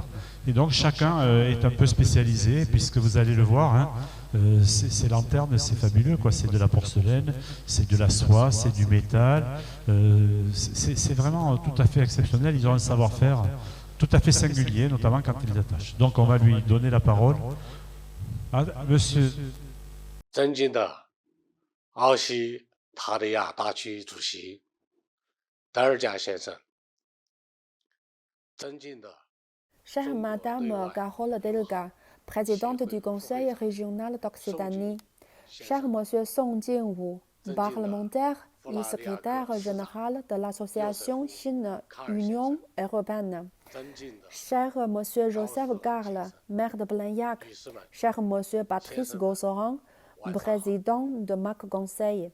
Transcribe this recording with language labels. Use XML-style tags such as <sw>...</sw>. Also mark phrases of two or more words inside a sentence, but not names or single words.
<fr>Et donc chacun est un peu spécialisé, puisque vous allez le voir, ces lanternes, c'est fabuleux, quoi. C'est de la porcelaine, c'est de la soie, c'est du métal. C'est vraiment tout à fait exceptionnel. Ils ont un savoir-faire tout à fait singulier, notamment quand ils les attachent. Donc on va lui donner la parole. Monsieur.</fr> <zh>尊敬的奥西塔利亚大区主席德尔加先生，尊敬的</zh> <fr>Chère Madame Carole Delga, présidente du Conseil régional d'Occitanie, cher Monsieur Song Jingwu, parlementaire et secrétaire général de l'association Chine-Union européenne. Cher Monsieur Joseph Garle, maire de Blagnac, cher Monsieur Patrice Gossoran, président de MAC Conseil.</fr>